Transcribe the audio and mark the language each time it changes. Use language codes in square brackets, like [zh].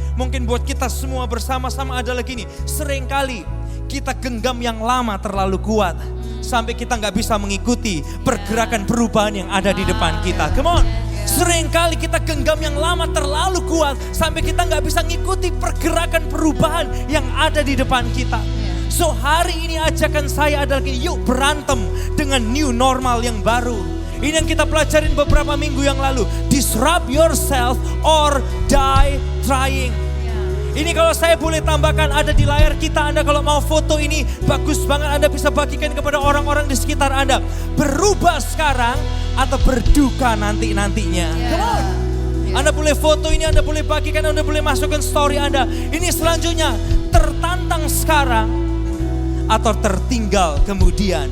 [id] Mungkin buat kita semua bersama-sama adalah gini. Seringkali kita genggam yang lama terlalu kuat, sampai kita gak bisa mengikuti pergerakan perubahan yang ada di depan kita. [en] Come on. [id] Seringkali kita genggam yang lama terlalu kuat, sampai kita gak bisa mengikuti pergerakan perubahan yang ada di depan kita. So hari ini ajakan saya adalah yuk berantem dengan new normal yang baru. Ini yang kita pelajarin beberapa minggu yang lalu. [en] Disrupt yourself or die trying. [id] Ini kalau saya boleh tambahkan, ada di layar kita. Anda kalau mau foto ini bagus banget, Anda bisa bagikan kepada orang-orang di sekitar Anda. Berubah sekarang atau berduka nanti-nantinya. [en] Come on. [id] Anda boleh foto ini, Anda boleh bagikan, Anda boleh masukkan story Anda. Ini selanjutnya, tertantang sekarang atau tertinggal kemudian.